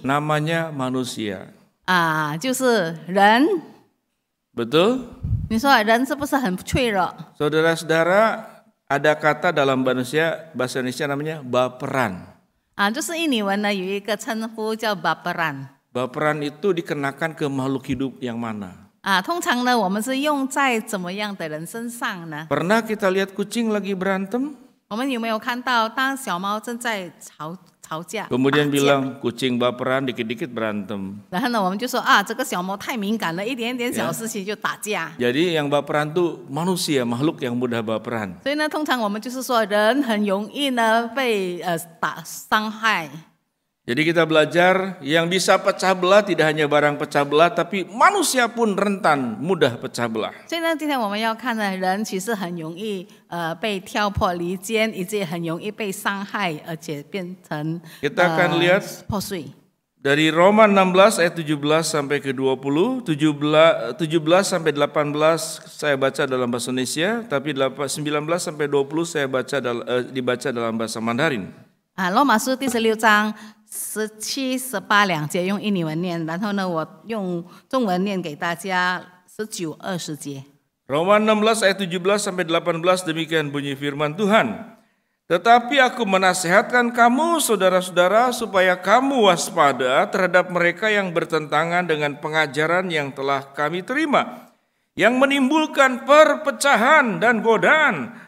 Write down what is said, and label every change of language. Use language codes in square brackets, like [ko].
[id] namanya manusia. [zh] 就是人。 [id] Betul? [zh] 你说人是不是很脆弱？ [id] Saudara-saudara, ada kata dalam bahasa Indonesia namanya baperan. [zh] 就是印尼文呢有一个称呼叫 baperan。 [id] Baperan itu dikenakan ke makhluk hidup yang mana? [zh] 通常呢我们是用在怎么样的人身上呢？ [id] Pernah kita lihat kucing lagi berantem? [zh] 我们有没有看到当小猫正在吵架， [id] Kemudian [zh] 打架 [id] bilang kucing baperan dikit-dikit berantem. [zh] 然后呢我们就说这个小猫太敏感了，一点点小事情就打架。 [id] Jadi yang baperan tuh manusia, makhluk yang mudah baperan. [zh] 所以呢通常我们就是说人很容易呢被伤害。 [id] Jadi kita belajar yang bisa pecah belah tidak hanya barang pecah belah, tapi manusia pun rentan mudah pecah belah. [zh] 所以呢今天我们要看的人其实很容易被挑破离间，以及很容易被伤害，而且变成 [id] Kita akan lihat [zh] 破碎。 [id] dari Roma 16 ayat 17 sampai ke 20, 17 sampai 18 saya baca dalam bahasa Indonesia, tapi 19 sampai 20 saya dibaca dalam bahasa Mandarin. [zh] 罗马书第16章17、18两节用印尼文念，然后呢，我用中文念给大家19、20节。 [id] Roma 16 ayat 17 sampai 18 demikian bunyi firman Tuhan. Tetapi aku menasehatkan kamu saudara-saudara supaya kamu waspada terhadap mereka yang bertentangan dengan pengajaran yang telah kami terima, yang menimbulkan perpecahan dan godaan.